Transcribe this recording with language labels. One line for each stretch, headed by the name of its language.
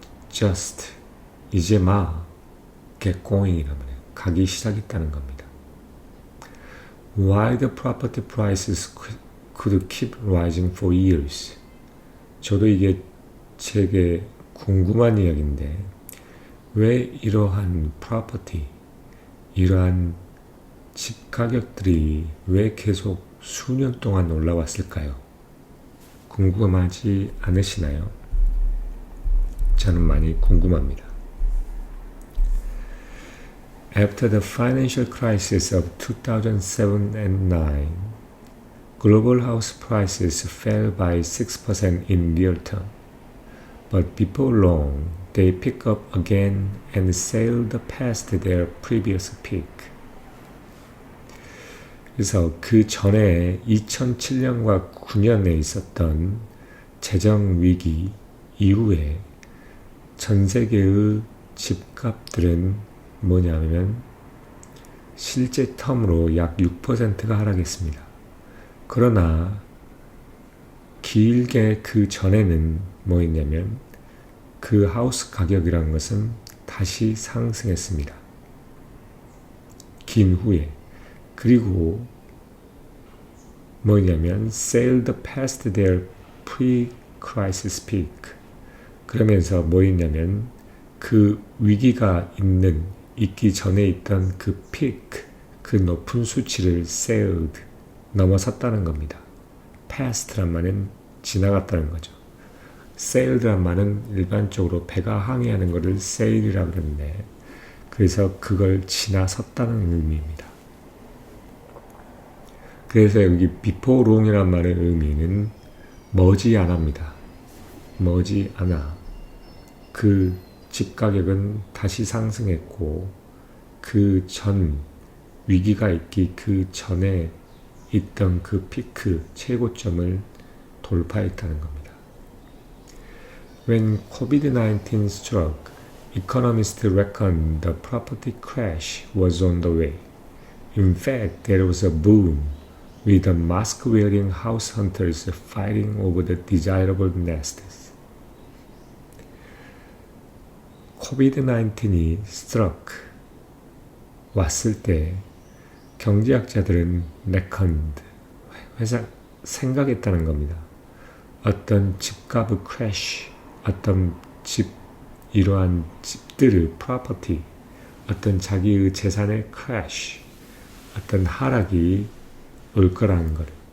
Korean: just, 이제 막
English: get going
Korean: 이란 말이에요. 가기 시작했다는 겁니다.
English: Why the property prices could keep rising for years.
Korean: 저도 이게 되게 궁금한 이야기인데 왜 이러한 프로퍼티, 이러한 집 가격들이 왜 계속 수년 동안 올라왔을까요? 궁금하지 않으시나요? 저는 많이 궁금합니다.
English: After the financial crisis of 2007 and 9, global house prices fell by 6% in real term, but before long, they pick up again and sailed past their previous peak.
Korean: 그래서 그 전에 2007년과 9년에 있었던 재정 위기 이후에 전 세계의 집값들은 뭐냐면 실제 텀으로 약 6%가 하락했습니다. 그러나 길게 그 전에는 뭐였냐면 그 하우스 가격이라는 것은 다시 상승했습니다. 긴 후에. 그리고 뭐냐면
English: sailed past their pre-crisis peak.
Korean: 그러면서 뭐였냐면 그 위기가 있기 전에 있던 그 peak, 그 높은 수치를 sailed, 넘어섰다는 겁니다. past란 말은 지나갔다는 거죠. sailed란 말은 일반적으로 배가 항해하는 것을 sail이라고 그러는데 그래서 그걸 지나섰다는 의미입니다. 그래서 여기
English: before long
Korean: 이란 말의 의미는 머지않아입니다. 머지않아. 그 집 가격은 다시 상승했고 그 전 위기가 있기 그 전에 있던 그 피크 최고점을 돌파했다는 겁니다.
English: When COVID-19 struck, economists reckoned the property crash was on the way. In fact, there was a boom, with the mask-wearing house hunters fighting over the desirable nests.
Korean: COVID-19이 struck, 왔을 때 경제학자들은 reckoned, 생각했다는 겁니다. 어떤 집값의 crash, 어떤 이러한 집들의 property, 어떤 자기의 재산의 crash, 어떤 하락이 올 거라는 것.